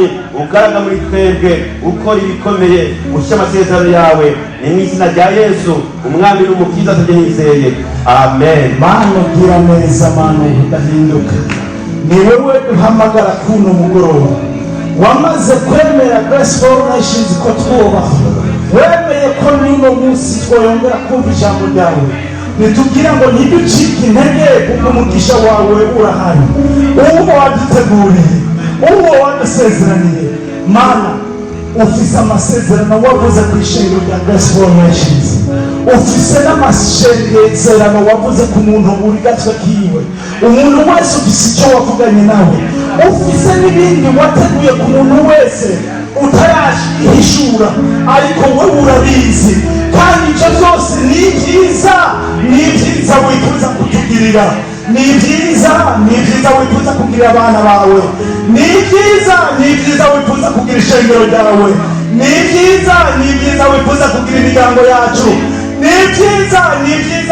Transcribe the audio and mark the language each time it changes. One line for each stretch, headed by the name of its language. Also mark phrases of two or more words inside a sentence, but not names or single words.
Rundi: Ugaragara muri twebwe, ukora ibikomeye, ushyira amasezerano yawe. Ni mu izina rya Yesu Umwami n'Umukiza tujye nizeye, amen. Mana gira neza, Mana udahinduka. Ni wewe duhamagara kuno mugoroba, wamaze kwemera Grace for Nations ko twubaha, wemeye ko n'uno munsi twoyongera kumva ijambo ryawe. Nitubwira ngo ntiducike intege, kuko umugisha wawe urahari, uwo waduteguriye, uwo wadusezeraniye. Mana, ufise amasezerano wavuze ku ishengero rya Grace for Nations, ufise n'amasezerano wavuze ku muntu uri gatwe kiwe. Umuntu wese ufise icyo wavuganye nawe, ufise n'ibindi wateguye ku muntu wese utarahishura, ariko wowe urabizi. Kandi icyo byose ni byiza, ni byiza wifuza kutugirira, ni byiza, ni byiza wifuza kugirira abana bawe, ni byiza, ni byiza wifuza kugira ishengero ryawe, ni byiza, ni byiza wifuza kugira imiryango yacu, ni byiza, ni byiza